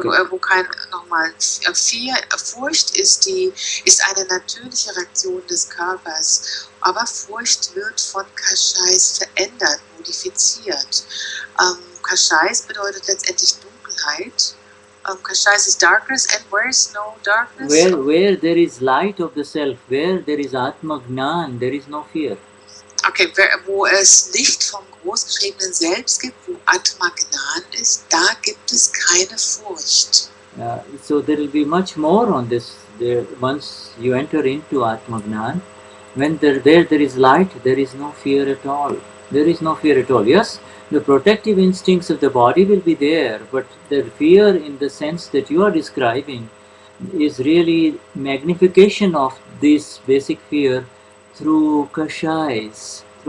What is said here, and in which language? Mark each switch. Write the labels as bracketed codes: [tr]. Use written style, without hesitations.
[de] Wo kein, nochmal, Furcht ist eine natürliche Reaktion des Körpers, aber Furcht wird von Kashais verändert, modifiziert. Kashais bedeutet letztendlich Dunkelheit. [en] Kashais is darkness, and where is no darkness? Where there is light of the self, where there is Atma Gnan, there is no fear. [de] Okay, wo es Licht vom großgeschriebenen Selbst gibt, wo Atma Gnan ist, da gibt es keine Furcht. [en] So there will be much more on this. Once you enter into Atma Gnan, when there is light, there is no fear at all. There is no fear at all. Yes, the protective instincts of the body will be there, but the fear in the sense that you are describing is really magnification of this basic fear through Kashais.